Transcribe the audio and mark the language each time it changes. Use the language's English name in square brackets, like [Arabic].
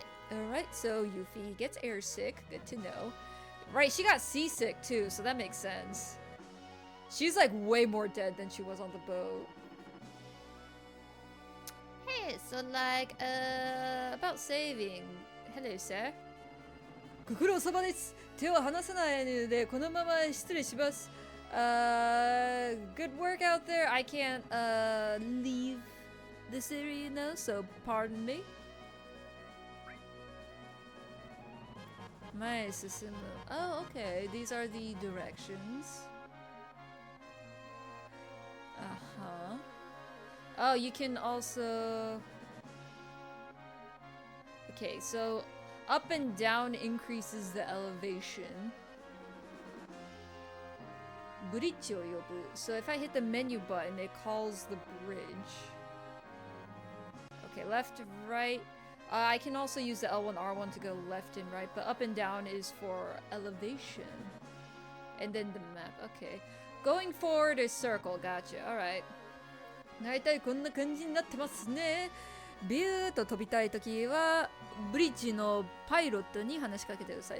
[English] Alright, so Yuffie gets airsick. Good to know. Right, she got seasick too, so that makes sense. She's like way more dead than she was on the boat. Hey, so like, about saving. Hello, sir. [Japanese] ご苦労様です。手を離さないのでこのまま失礼します。 [English] Good work out there. I can't leave this area now, so pardon me. [Japanese] 前へ進む。 [English] Oh, okay. These are the directions. Uh-huh. Oh, you can also... Okay, so up and down increases the elevation. [Japanese] Bridgeを呼ぶ. [English] So if I hit the menu button, it calls the bridge. Okay, left, right. I can also use the L1, R1 to go left and right, but up and down is for elevation. And then the map, okay. Going forward is circle, gotcha, alright. [Japanese] だいたいこんな感じになってますね。ビューと飛びたいときは、ブリッジのパイロットに話しかけてください。